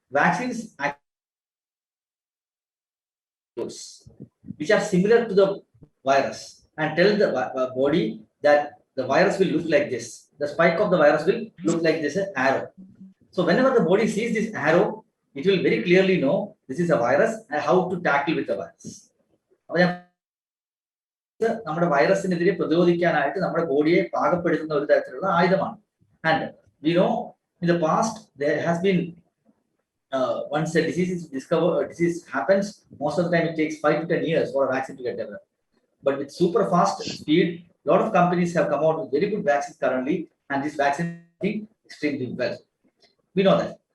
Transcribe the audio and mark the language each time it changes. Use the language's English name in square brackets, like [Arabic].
[English] Vaccines which are similar to the virus and tell the body that the virus will look like this. The spike of the virus will look like this arrow. So whenever the body sees this arrow, it will very clearly know this is a virus and how to tackle with the virus. [Malayalam] നമ്മുടെ വൈറസിനെതിരെ പ്രതിരോധിക്കാനായിട്ട് നമ്മുടെ ബോഡിയെ പാകപ്പെടുത്തുന്ന ഒരു തരത്തിലുള്ള ആയുധമാണ്. [English] And we know in the past there has been once a disease is discovered, a disease happens, most of the time it takes 5 to 10 years for a vaccine to get developed. But with super fast speed, a lot of companies have come out with very good vaccines currently, and this vaccine is doing extremely well. We know that.